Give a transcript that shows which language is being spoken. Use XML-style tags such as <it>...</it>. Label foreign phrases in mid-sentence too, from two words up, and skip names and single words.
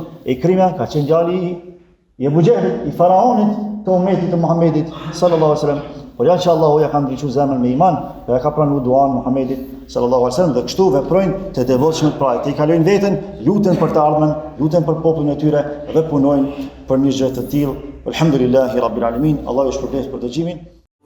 <sq>Ikrima ka qenë djali i Ebu Xehlit, i faraonit të ummetit të Muhamedit</sq> <ar>صلى الله عليه وسلم.</ar> <sq>Por ja që Allahu ja ka ndriçuar zemrën me iman, dhe ja ka pranuar duan Muhamedit</sq> <ar>صلى الله عليه وسلم,</ar> <sq>dhe kështu veprojnë të devotshmët pra, të i kalojnë veten, luten për të ardhmen, luten për popullin e tyre dhe punojnë për një gjë të tillë.</sq> <ar>الحمد لله رب العالمين.</ar> <sq>Allahu ju shpërblet për dëgjimin.</sq>